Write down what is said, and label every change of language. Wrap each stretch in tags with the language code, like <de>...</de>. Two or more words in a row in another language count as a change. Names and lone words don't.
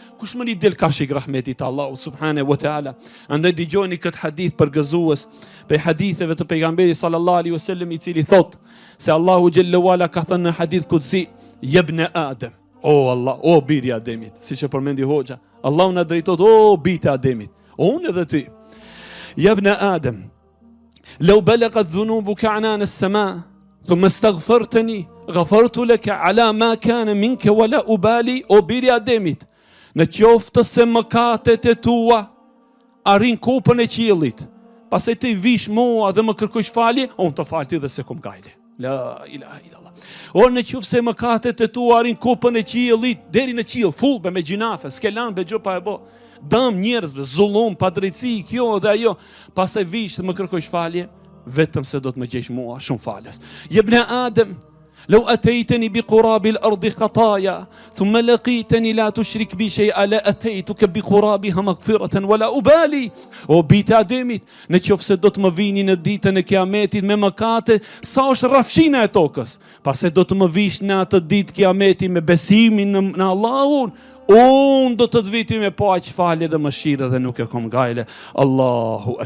<sq>Kush më del kashik rahmetit Allahut</sq> <ar>سبحانه وتعالى.</ar> <sq>Andaj dëgjoni këtë hadith për gëzues, për haditheve të pejgamberit</sq> <ar>صلى الله عليه وسلم,</ar> <sq>i cili thot se Allahu xhallahu ala ka thënë në</sq> <ar>حديث قدسي, ابن آدم,</ar> <sq>o Allah, o biri Ademit, siç e përmendi hoxha, Allahu na drejtot, o bita Ademit, o unë edhe ty.</sq> <ar>ابن آدم, لو بلغت ذنوبك عنان السماء ثم استغفرتني غفرت لك على ما كان منك ولا أبالي.</ar> <sq>O biri Ademit, në qoftë se mëkatet e tua arrin kopën e qiellit, pastaj ti vish mua dhe më kërkosh falje, unë të fal ti dhe se kum gajle.</sq> <ar>لا إله إلا الله.</ar> <sq>O në qoftë se mëkatet e tua arrin kopën e qiellit deri në qiell, fullbe me gjinafe, s'ke lanë be gjë pa e bë. Dëm njerëzve, zullum, padrejtësi, kjo dhe ajo, pastaj vish dhe më kërkosh falje, vetëm se do të më gjesh mua shumë falës.</sq> <ar>ابن آدم, لو أتيتني بقراب الأرض خطايا ثم لقيتني لا تشرك بي شيئا لأتيتك بقرابها مغفرة ولا أبالي.</ar> <sq>O bita Ademit, në qoftë se do të më vini në ditën e Kiametit me mëkate sa është rrafshina e tokës, pastaj do të më vish në atë ditë Kiameti me besimin në Allahun, unë do të viti me paq falje dhe mëshirë dhe nuk e kom gajle.</sq>